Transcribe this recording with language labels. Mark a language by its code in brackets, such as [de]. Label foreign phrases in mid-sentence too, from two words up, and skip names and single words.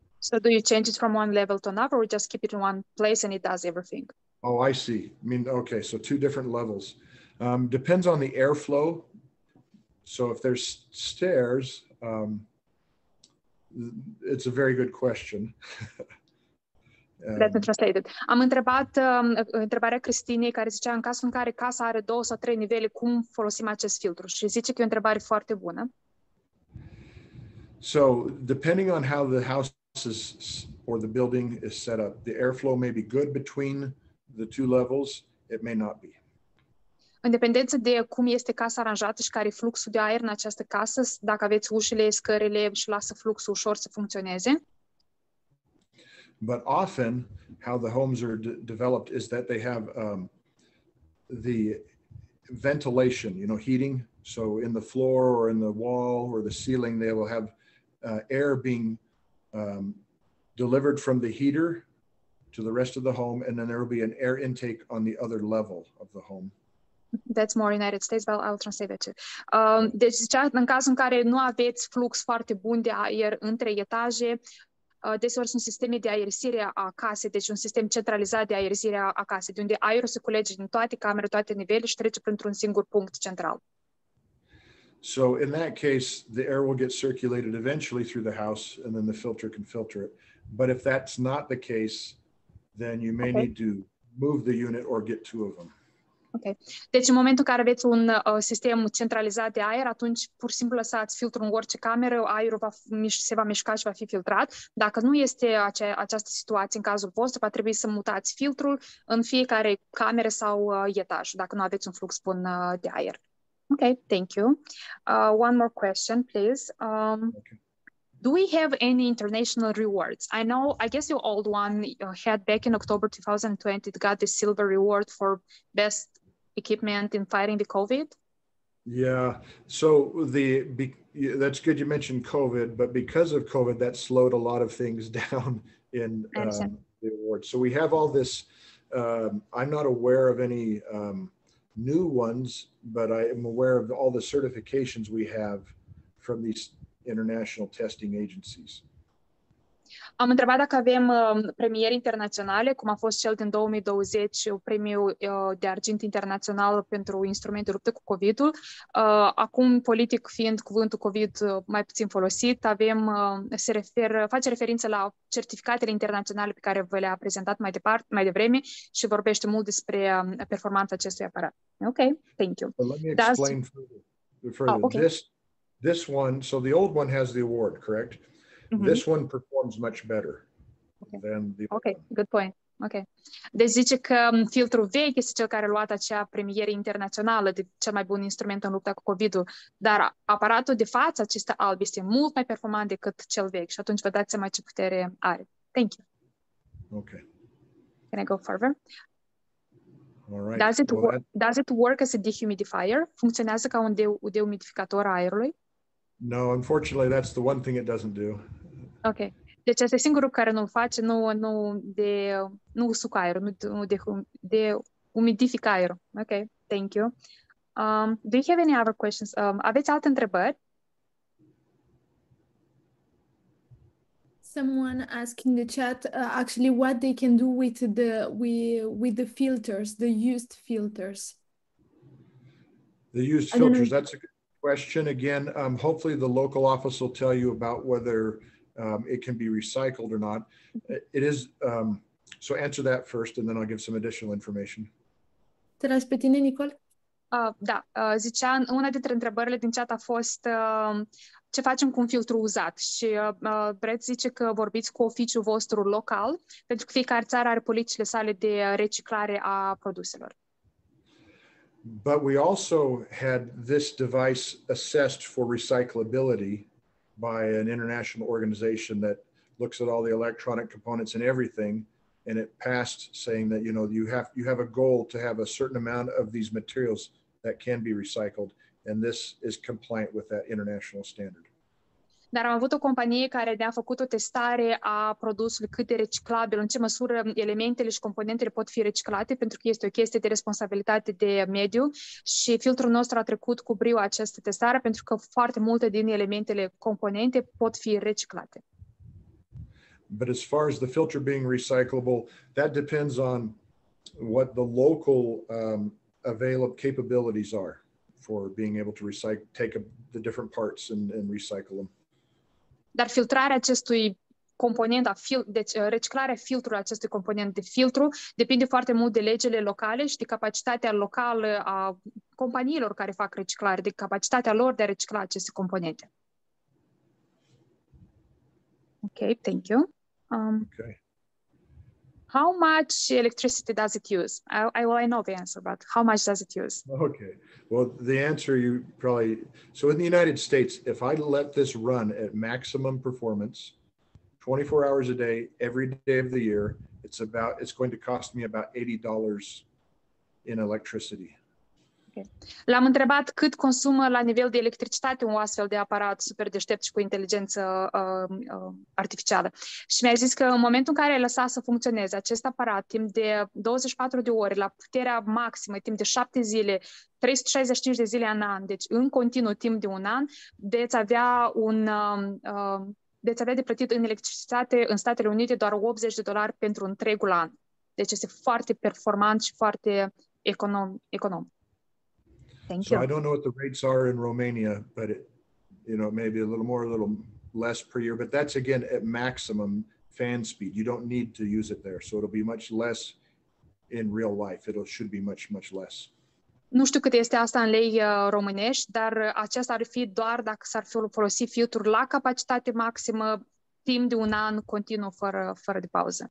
[en] So do you change it from one level to another, or just keep it in one place and it does everything? Oh, I see. I mean, okay, so 2 different levels. Depends on the airflow. So if there's stairs, it's a very good question. Let me translate it. [ro] Am întrebat întrebarea Cristinei, care zicea în cazul în care casa are 2 sau 3 nivele, cum folosim acest filtru? Și zice că e o întrebare foarte bună. [en] So depending on how the house is or the building is set up, the airflow may be good between the 2 levels. It may not be. [ro] În dependență de cum este casa aranjată și care e fluxul de aer în această casă, dacă aveți ușile, scările și lasă fluxul ușor să funcționeze. [en] But often, how the homes are developed is that they have the ventilation, heating. So in the floor or in the wall or the ceiling, they will have air being delivered from the heater to the rest of the home, and then there will be an air intake on the other level of the home. That's more United States, but I'll translate that too. [ro] Deci zicea, în cazul în care nu aveți flux foarte bun de aer între etaje, deseori sunt sisteme de aerisire a casei, deci un sistem centralizat de aerisire a casei, de unde aerul se culege din toate camerele, toate nivelele și trece printr-un singur punct central. [en] So in that case, the air will get circulated eventually through the house, and then the filter can filter it. But if that's not the case, then you may need to move the unit or get 2 of them. Ok. [ro] Deci în momentul în care aveți un sistem centralizat de aer, atunci pur și simplu lăsați filtrul în orice cameră, aerul se va mișca și va fi filtrat. Dacă nu este această situație în cazul vostru, va trebui să mutați filtrul în fiecare cameră sau etaj, dacă nu aveți un flux bun de aer. [en] Ok, thank you. One more question, please. Do we have any international rewards? I guess your old one had back in October 2020, it got the silver reward for best equipment in fighting the COVID. Yeah, so that's good you mentioned COVID, but because of COVID, that slowed a lot of things down in the awards. So we have all this, I'm not aware of any new ones, but I am aware of all the certifications we have from these international testing agencies. [ro] Am întrebat dacă avem premieri internaționale, cum a fost cel din 2020, premiul de argint internațional pentru instrumente luptă cu COVID-ul. Acum, politic fiind cuvântul COVID mai puțin folosit, face referință la certificatele internaționale pe care vă le-a prezentat mai devreme și vorbește mult despre performanța acestui aparat. [en] Ok, thank you. Let me explain further. Okay. This one, so the old one has the award, correct? This one performs much better than the other one. Good point. Ok. [ro] Deci zice că filtrul vechi este cel care a luat acea premieră internațională de cel mai bun instrument în lupta cu COVID-ul, dar aparatul de față, acesta alb, este mult mai performant decât cel vechi și atunci vă dați seama ce putere are. [en] Thank you. Okay. Can I go further? All right. Does it work as a dehumidifier? [ro] Funcționează ca un deumidificator a aerului? [en] No, unfortunately, that's the one thing it doesn't do. Ok. [ro] Deci asta e singurul care nu-l face, nu usucă aerul, nu de umidifică aerul. [en] Ok, thank you. Do you have any other questions? [ro] Aveți alte întrebări? [en] Someone asked in the chat actually what they can do with the filters, the used filters. The used filters, that's a good question. Again, hopefully the local office will tell you about whether it can be recycled or not. It is, so answer that first and then I'll give some additional information. [ro] Te las pe tine, Nicol? Da, zicea, una dintre întrebările din chat a fost ce facem cu un filtru uzat și Brett zice că vorbiți cu oficiul vostru local, pentru că fiecare țară are politicile sale de reciclare a produselor. [en] But we also had this device assessed for recyclability by an international organization that looks at all the electronic components and everything, and it passed saying that, you know, you have a goal to have a certain amount of these materials that can be recycled, and this is compliant with that international standard. [ro] Dar am avut o companie care ne-a făcut o testare a produsului, cât de reciclabil, în ce măsură elementele și componentele pot fi reciclate, pentru că este o chestie de responsabilitate de mediu și filtrul nostru a trecut cu brio această testare pentru că foarte multe din elementele componente pot fi reciclate. [en] But as far as the filter being recyclable, that depends on what the local available capabilities are for being able to take the different parts and recycle them. [ro] Dar filtrarea acestui component, deci reciclarea filtrului acestui component de filtru depinde foarte mult de legile locale și de capacitatea locală a companiilor care fac reciclare, de capacitatea lor de a recicla aceste componente. [en] Ok, thank you. Okay. How much electricity does it use? I know the answer, but how much does it use? Okay. Well, the answer so in the United States, if I let this run at maximum performance, 24 hours a day, every day of the year, it's going to cost me about $80 in electricity. Okay. [ro] L-am întrebat cât consumă la nivel de electricitate un astfel de aparat super deștept și cu inteligență artificială. Și mi-a zis că în momentul în care ai lăsat să funcționeze acest aparat timp de 24 de ore, la puterea maximă, timp de 7 zile, 365 de zile în an, deci în continuu timp de un an, veți avea de plătit în electricitate în Statele Unite doar $80 pentru întregul an. Deci este foarte performant și foarte econom. [en] Thank you. So I don't know what the rates are in Romania, but it may be a little more, a little less per year, but that's again at maximum fan speed. You don't need to use it there. So it'll be much less in real life. Should be much, much less. [ro] Nu știu cât este asta în lei românești, dar aceasta ar fi doar dacă s-ar folosi filtrul la capacitate maximă timp de un an continuu fără de pauză.